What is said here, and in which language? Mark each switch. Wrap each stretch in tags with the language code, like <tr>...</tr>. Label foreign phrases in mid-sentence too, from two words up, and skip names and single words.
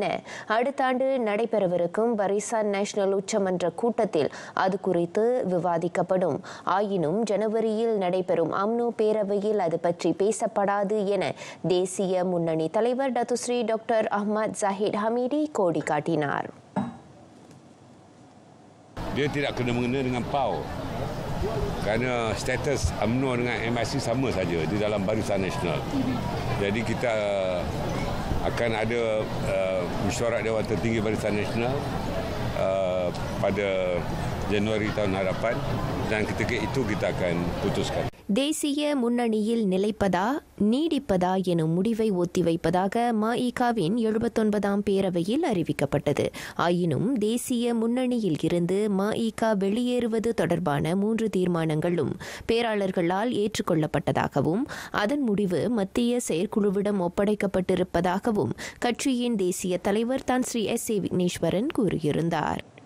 <ta>அடுத்த ஆண்டு நடைபெறவிருக்கும் பரிசான் நேஷனல் உச்சமன்ற கூட்டத்தில் அது குறித்து விவாதிக்கப்படும். ஆயினும் ஜனவரியில் நடைபெறும் அம்னோ பேரவையில் அது பற்றி பேசப்படாது என தேசிய முன்னணி தலைவர் டத்துஸ்ரீ டாக்டர் அஹ்மத் ஜாஹிட் ஹமீடி கோடி காட்டினார்.</ta> <ms>Dia tidak kena mengena dengan PAU kerana status UMNO dengan MIC sama saja di dalam Barisan Nasional. Jadi kita akan ada mesyuarat Dewan Tertinggi Barisan Nasional pada Januari tahun hadapan dan ketika itu kita akan putuskan.</ms> <ta>தேசிய முன்னணியில் நிலைப்பதா நீடிப்பதா எனும் முடிவை ஒத்திவைப்பதாக மஇகவின் 79ஆம் பேரவையில் அறிவிக்கப்பட்டது. ஆயினும் தேசிய முன்னணியில் இருந்து மஇக வெளியேறுவது தொடர்பான 3 தீர்மானங்களும் பேராளர்களால் ஏற்றுக்கொள்ளப்பட்டதாகவும் அதன் முடிவு மத்திய செயற்குழுவிடம் ஒப்படைக்கப்பட்டிருப்பதாகவும் கட்சியின் தேசிய தலைவர் தான் ஸ்ரீ SA விக்னேஸ்வரன் கூறியிருந்தார்.</ta>